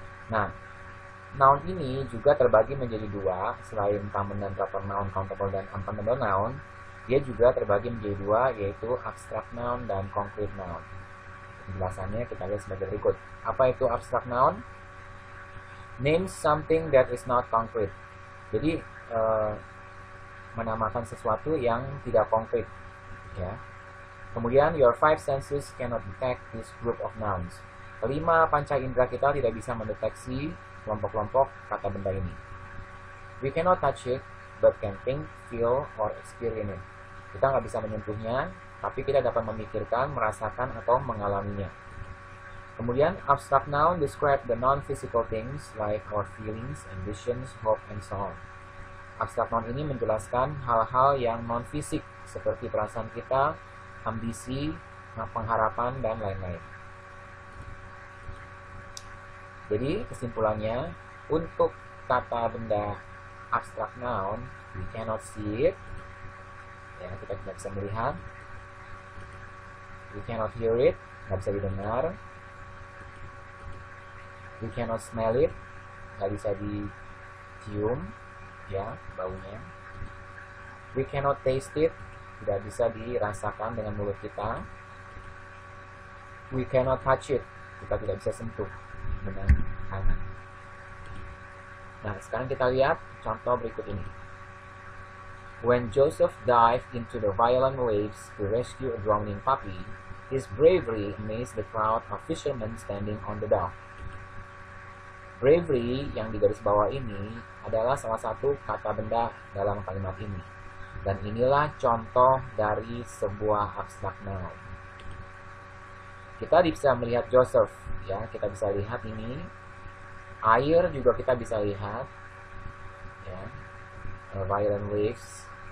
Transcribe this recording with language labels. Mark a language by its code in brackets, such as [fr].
[id] Nah, noun ini juga terbagi menjadi dua. Selain common dan proper noun, countable dan uncountable noun, dia juga terbagi menjadi dua, yaitu abstract noun dan concrete noun. Penjelasannya kita lihat sebagai berikut. Apa itu abstract noun? [en] Name something that is not concrete. [id] Jadi menamakan sesuatu yang tidak konkret, ya. [en] Kemudian your five senses cannot detect this group of nouns. [id] Kelima panca indera kita tidak bisa mendeteksi kelompok-kelompok kata benda ini. [en] We cannot touch it, but can think, feel, or experience it. [id] Kita nggak bisa menyentuhnya, tapi kita dapat memikirkan, merasakan, atau mengalaminya. [en] Kemudian abstract noun describe the non-physical things like our feelings, ambitions, hope, and so on. [id] Abstract noun ini menjelaskan hal-hal yang non-fisik seperti perasaan kita, ambisi, pengharapan, dan lain-lain. Jadi kesimpulannya, untuk kata benda abstract noun, [en] we cannot see it, [id] ya, kita tidak bisa melihat. [en] We cannot hear it, [id] nggak bisa didengar. [en] We cannot smell it, [id] nggak bisa dicium, ya, baunya. [en] We cannot taste it, [id] tidak bisa dirasakan dengan mulut kita. [en] We cannot touch it, [id] kita tidak bisa sentuh dengan tangan. Nah, sekarang kita lihat contoh berikut ini. [en] When Joseph dived into the violent waves to rescue a drowning puppy, his bravery amazed the crowd of fishermen standing on the dock. [id] Bravery yang di garis bawah ini adalah salah satu kata benda dalam kalimat ini. Dan inilah contoh dari sebuah abstract noun. Kita bisa melihat Joseph, ya, kita bisa lihat ini. Air juga kita bisa lihat, ya, violent waves.